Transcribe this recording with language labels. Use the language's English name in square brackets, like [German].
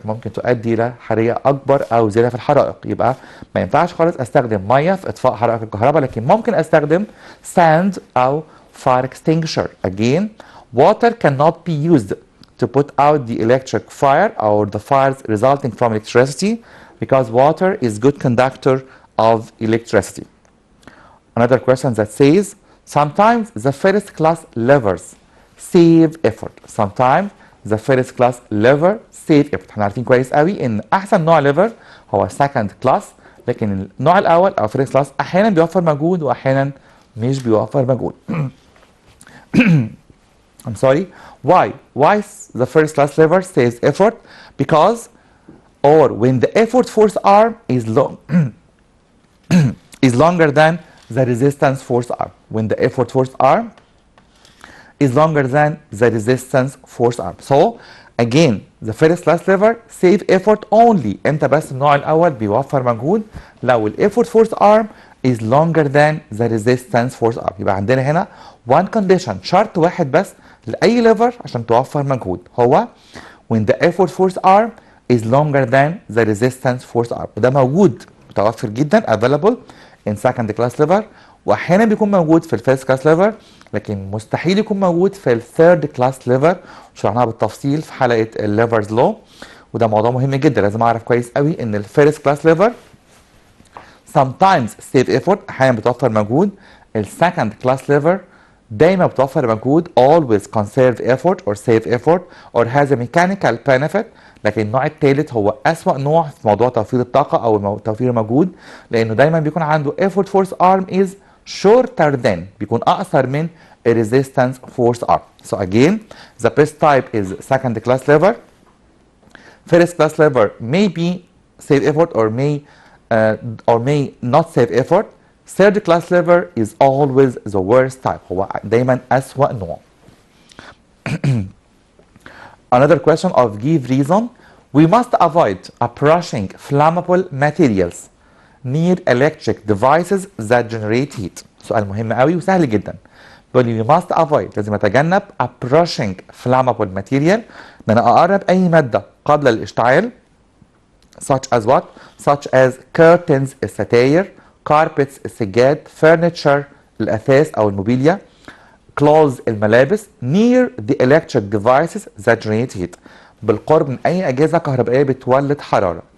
[Arabic] ممكن تؤدي إلى حريقة أكبر أو زيادة في الحرائق. يبقى ما ينفعش خالص أستخدم مية في إطفاء حرائق الكهرباء لكن ممكن أستخدم sand أو fire extinguisher. [English] Again, water cannot be used to put out the electric fire or the fires resulting from electricity because water is good conductor of electricity. Another question that says sometimes the first class levers save effort. Sometimes the first class lever save effort. [Arabic] احنا عارفين كويس قوي ان احسن نوع ليفر هو second class لكن النوع الاول او first class احيانا بيوفر مجهود واحيانا مش بيوفر مجهود. [English] I'm sorry. Why? Why the first class lever saves effort? Because or when the effort force arm is long is longer than the resistance force arm. When the effort force arm is longer than the resistance force arm. So again the first class lever save effort only. [Arabic] امتى بس النوع الاول بيوفر مجهود؟ لو [English] الeffort force arm is longer than the resistance force arm. [Arabic] يبقى عندنا هنا [English] one condition [Arabic] شرط واحد بس لأي ليفر عشان توفر مجهود هو [English] when the effort force arm is longer than the resistance force arm. [Arabic] وده موجود متوفر جدا [English] available in second class lever [Arabic] واحيانا بيكون موجود في الفيرست كلاس ليفر لكن مستحيل يكون موجود في الثيرد كلاس ليفر. شرحناها بالتفصيل في حلقه الليفرز لو وده موضوع مهم جدا، لازم اعرف كويس قوي ان الفيرست كلاس ليفر [English] sometimes save effort، [Arabic] احيانا بتوفر مجهود. السكند كلاس ليفر دايما بتوفر مجهود [English] always conserve effort or save effort or has a mechanical benefit. لكن النوع الثالث هو أسوأ نوع في موضوع توفير الطاقة أو توفير المجهود، لأنه دايما بيكون عنده effort force arm is shorter than، بيكون أقصر من resistance force arm. So again the best type is second class lever. First class lever may be save effort or may not save effort. Third class lever is always the worst type، [Arabic] هو دايما أسوأ نوع. [English] Another question of give reason. We must avoid approaching flammable materials near electric devices that generate heat. [Arabic] سؤال مهم قوي وسهل جدا. بيقول لي [English] we must avoid، [Arabic] لازم اتجنب [English] approaching flammable material، [Arabic] ان انا اقرب اي مادة قابلة للاشتعال such as what؟ such as curtains الستاير، carpets السجاد، furniture الأثاث أو الموبيليا، clothes الملابس، [English] near the electric devices that generate heat، [Arabic] بالقرب من أي أجهزة كهربائية بتولد حرارة.